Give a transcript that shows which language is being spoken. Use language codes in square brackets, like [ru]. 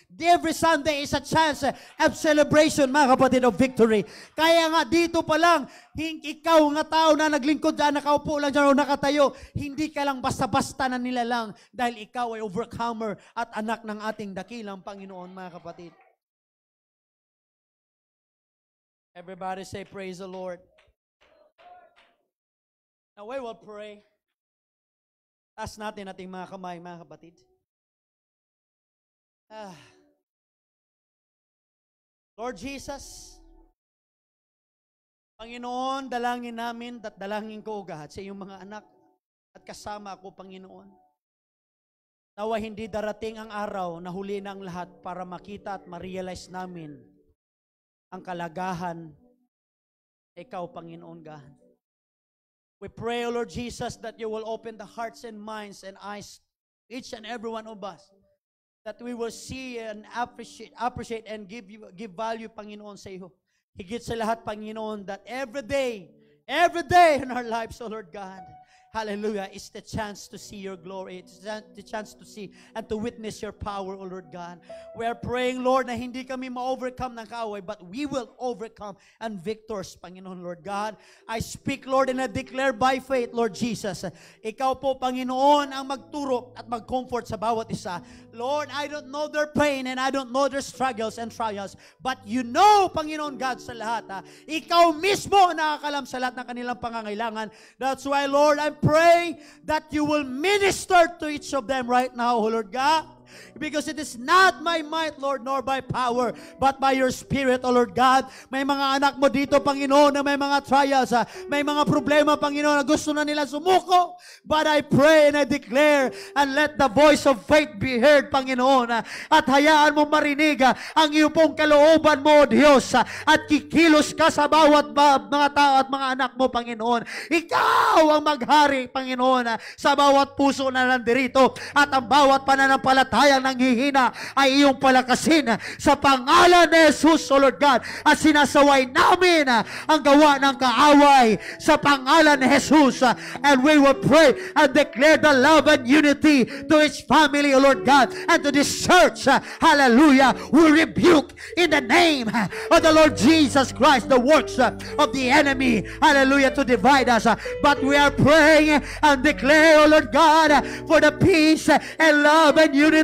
[en] Every Sunday is a chance of celebration, [tl] mga kapatid, [en] of victory. [tl] Kaya nga dito pa lang, ikaw nga tao na naglingkod dyan, nakaupo lang dyan o nakatayo, hindi ka lang basta-basta na nilalang dahil ikaw ay overcomer at anak ng ating dakilang Panginoon, mga kapatid. [en] Everybody say, praise the Lord. Now we will pray. [tl] Taas natin ating mga kamay, mga kapatid. Lord Jesus, Panginoon, dalangin namin at dalangin ko, God, sa iyong mga anak at kasama ako, Panginoon. Nawa hindi darating ang araw na huli na ang lahat para makita at ma-realize namin ang kalagahan na ikaw, Panginoon God. [en] We pray, O Lord Jesus, that you will open the hearts and minds and eyes, each and every one of us, that we will see and appreciate and give value, Panginoon, [tl] sa iyo. Higit sa lahat, [en] Panginoon, that every day in our lives, O Lord God, hallelujah, it's the chance to see your glory. It's the chance to see and to witness your power, O Lord God. We are praying, Lord, [tl] na hindi kami ma-overcome ng kaaway, [en] but we will overcome and victors, Panginoon, Lord God. I speak, Lord, and I declare by faith, Lord Jesus, [tl] ikaw po, Panginoon, ang magturo at mag-comfort sa bawat isa. [en] Lord, I don't know their pain and I don't know their struggles and trials, but you know, Panginoon God, [tl] sa lahat. Ikaw mismo ang nakakalam sa lahat ng kanilang pangangailangan. [en] That's why, Lord, I'm pray that you will minister to each of them right now, O Lord God. Because it is not my might, Lord, nor by power, but by your Spirit, O Lord God. [tl] May mga anak mo dito, Panginoon, na may mga trials, may mga problema, Panginoon, na gusto na nila sumuko. [en] But I pray and I declare, and let the voice of faith be heard, [tl] Panginoon, at hayaan mo marinig ang iyong pong kalooban mo, Diyos, at kikilos ka sa bawat mga tao at mga anak mo, Panginoon. Ikaw ang maghari, Panginoon, sa bawat puso na nandirito, at ang bawat pananampalataya ang nanghihina ay iyong palakasin sa pangalan ni Jesus, O Lord God. At sinasaway namin ang gawa ng kaaway sa pangalan ni Jesus. [en] And we will pray and declare the love and unity to each family, O Lord God, and to this church. Hallelujah. We rebuke in the name of the Lord Jesus Christ the works of the enemy. Hallelujah, to divide us. But we are praying and declare, O Lord God, for the peace and love and unity